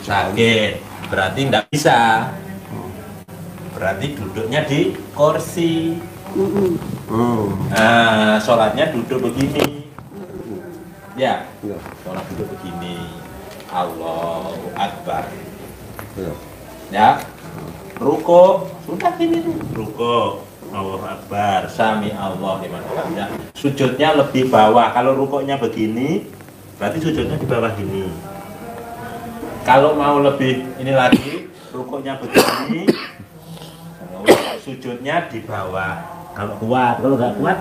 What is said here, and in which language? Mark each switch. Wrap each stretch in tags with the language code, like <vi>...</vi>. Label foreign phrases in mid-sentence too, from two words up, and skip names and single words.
<id>Sakit berarti nggak bisa. Berarti duduknya di kursi. Nah, sholatnya duduk begini. Ya, Iya. sholat duduk begini.</id> <ar>الله أكبر.</ar> <id>Iya. Ya, ruko sudah gini tuh. Ruko,</id> <ar>الله أكبر، سمع الله لمن حمده.</ar> <id>Sujudnya lebih bawah. Kalau rukonya begini, berarti sujudnya di bawah gini. Kalau mau lebih ini lagi, rukonya begini, sujudnya di bawah. Kalau kuat, kalau nggak kuat</id>